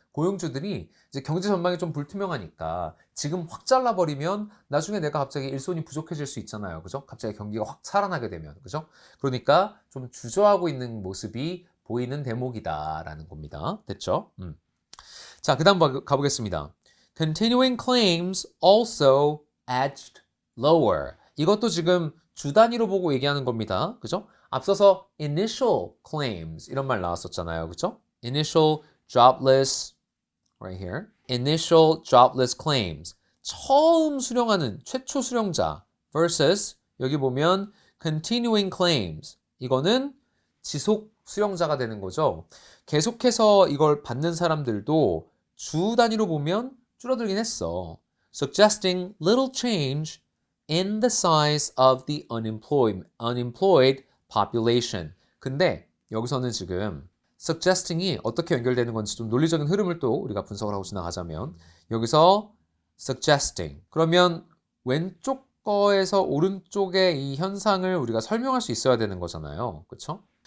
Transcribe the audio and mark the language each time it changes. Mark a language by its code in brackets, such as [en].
[ko] 고용주들이 이제 경제 전망이 좀 불투명하니까 지금 확 잘라버리면 나중에 내가 갑자기 일손이 부족해질 수 있잖아요. 그죠? 갑자기 경기가 확 살아나게 되면. 그죠? 그러니까 좀 주저하고 있는 모습이 보이는 대목이다라는 겁니다. 됐죠? 자, 그 다음 가보겠습니다. [en] Continuing claims also edged lower. [ko] 이것도 지금 주 단위로 보고 얘기하는 겁니다. 그죠? 앞서서 initial claims 이런 말 나왔었잖아요. 그죠? [en] Initial jobless right here. Initial jobless claims. [ko] 처음 수령하는 최초 수령자 versus 여기 보면 continuing claims. 이거는 지속 수령자가 되는 거죠. 계속해서 이걸 받는 사람들도 주 단위로 보면 줄어들긴 했어. [en] Suggesting little change in the size of the unemployed population. [ko] 근데 여기서는 지금 suggesting이 어떻게 연결되는 건지 좀 논리적인 흐름을 또 우리가 분석을 하고 지나가자면 여기서 suggesting 그러면 왼쪽 거에서 오른쪽의 이 현상을 우리가 설명할 수 있어야 되는 거잖아요. 그렇죠?